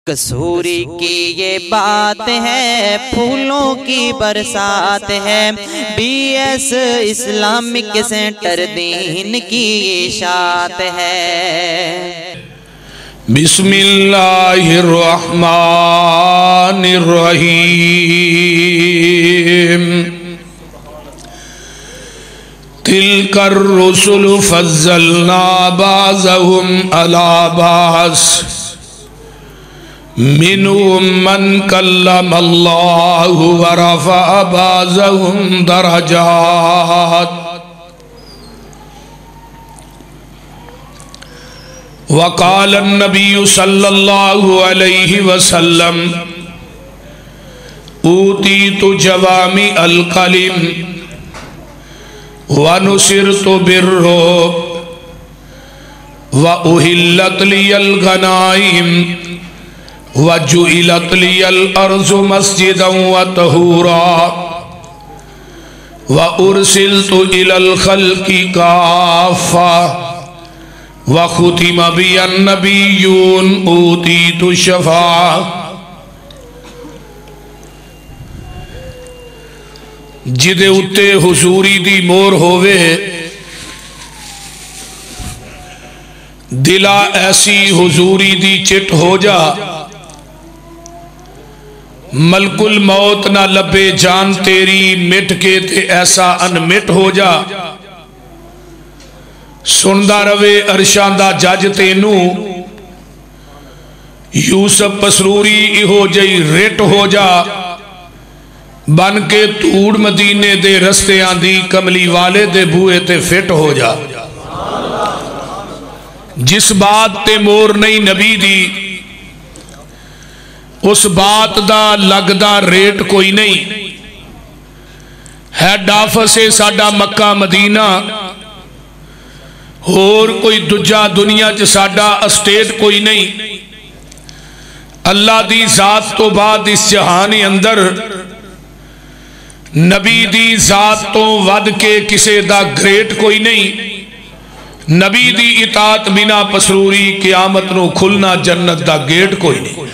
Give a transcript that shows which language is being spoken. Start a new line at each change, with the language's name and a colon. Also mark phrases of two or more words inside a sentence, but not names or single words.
Urdu: کسوری کی یہ بات ہے، پھولوں کی برسات ہے، بی ایس اسلامک سینٹر دین کی اشاعت ہے۔
Arabic: بسم اللہ الرحمن الرحیم۔ تلک الرسل فضلنا بعضهم علی بعض منهم من کلم اللہ ورفع بعضهم درجات وقال النبی صلی اللہ علیہ وسلم اوتیت جوامع الکلم ونصرت بالرعب وأحلت لي الغنائم وجعلت لي الأرض مسجدا وطهورا وأرسلت إلى الخلق كافة وختم بي النبيون أوتيت الشفاعة۔
Punjabi: جدے اتے حضوری دی مور ہووے دلا ایسی حضوری دی چٹ ہو جا، ملک الموت نہ لبے جان تیری مٹ کے تے ایسا انمٹ ہو جا، سندا روے عرشاں دا جج تینو یوسف پسروری ایہو جئی رٹ ہو جا، بن کے توڑ مدینے دے رستے آندی کملی والے دے بوئے تے فٹ ہو جا۔ جس بات تے مور نہیں نبی دی اس بات دا لگدا ریٹ کوئی نہیں،
English: head office
Punjabi: ہے ساڈا مکہ مدینہ، اور کوئی دجا دنیا چ ساڈا اسٹیٹ کوئی نہیں، اللہ دی ذات تو بعد اس جہان اندر نبی دی ذات تو ود کے کسے دا گریٹ کوئی نہیں، نبی دی اطاعت بنا پسروری قیامت نو کھلنا جنت دا گیٹ کوئی نہیں۔